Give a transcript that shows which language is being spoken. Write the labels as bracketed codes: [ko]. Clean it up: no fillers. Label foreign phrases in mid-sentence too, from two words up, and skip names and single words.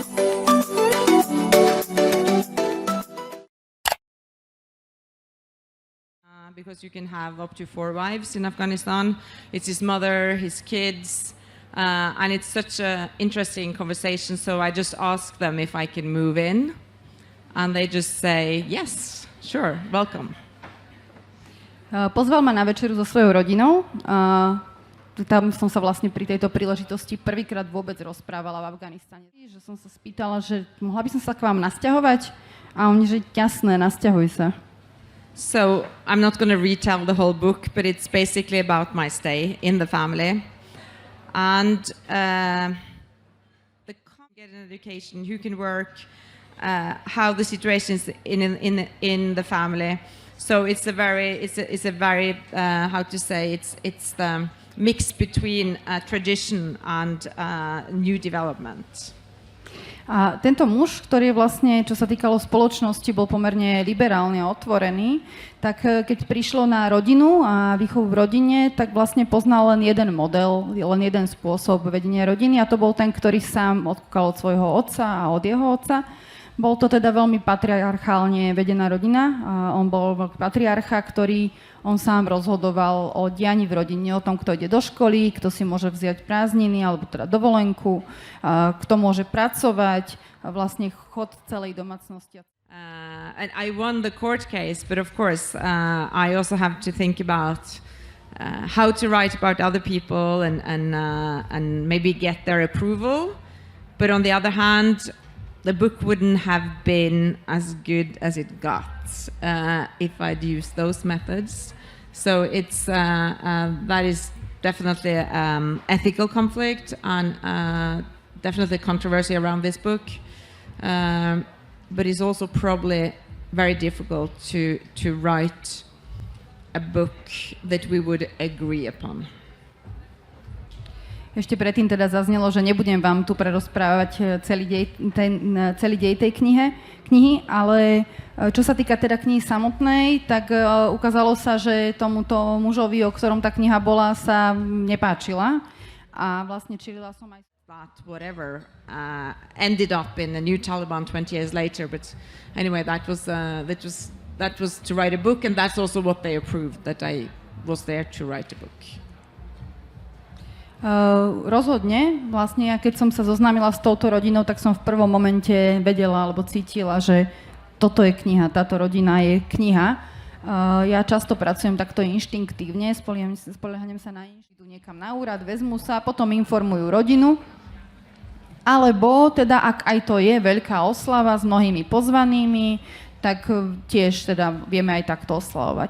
[en] Because you can have up to 4 wives in Afghanistan. It's his mother, his kids, and it's such an interesting conversation. So I just ask them if I can move in, and they just say, yes, sure, welcome. [sk] Pozval ma na večeru so svojou rodinou. Tam som sa vlastne pri tejto príležitosti prvýkrát vôbec rozprávala v Afganistane. Že som sa spýtala, že mohla by som sa k vám nasťahovať? A oni, že jasné, nasťahuj sa. [en] So I'm not going to retell the whole book, but it's basically about my stay in the family. And get an education, who can work, how the situation is in the family. So it's a very how to say, it's the mix between tradition and new development. [sk] A tento muž, ktorý je vlastne, čo sa týkalo spoločnosti, bol pomerne liberálne otvorený, tak keď prišlo na rodinu a výchovu v rodine, tak vlastne poznal len jeden model, len jeden spôsob vedenia rodiny a to bol ten, ktorý sám odkúkal od svojho otca a od jeho otca. Bol to teda veľmi patriarchálne vedená rodina. On bol patriarcha, ktorý on sám rozhodoval o dianí v rodine, o tom, kto ide do školy, kto si môže vziať prázdniny alebo teda dovolenku, kto môže pracovať, vlastne chod celej domácnosti. [en] And I won the court case, but of course I also have to think about how to write about other people and maybe get their approval. But on the other hand, the book wouldn't have been as good as it got if I'd used those methods. So it's that is definitely ethical conflict and definitely controversy around this book. But it's also probably very difficult to write a book that we would agree upon. [sk] Ešte predtým teda zaznelo, že nebudem vám tu prerozprávať celý dej tej knihy, ale čo sa týka teda knihy samotnej, tak ukázalo sa, že tomuto mužovi, o ktorom tá kniha bola, sa nepáčila a vlastne čilila som aj [en] that whatever ended up in the new Taliban 20 years later, but anyway, that was to write a book, and that's also what they approved, that I was there to write a book. [sk] Rozhodne, vlastne ja keď som sa zoznámila s touto rodinou, tak som v prvom momente vedela alebo cítila, že toto je kniha, táto rodina je kniha. Ja často pracujem takto inštinktívne, spolieham sa na idú niekam na úrad, vezmu sa, potom informujú rodinu, alebo teda ak aj to je veľká oslava s mnohými pozvanými, tak tiež teda vieme aj takto oslavovať.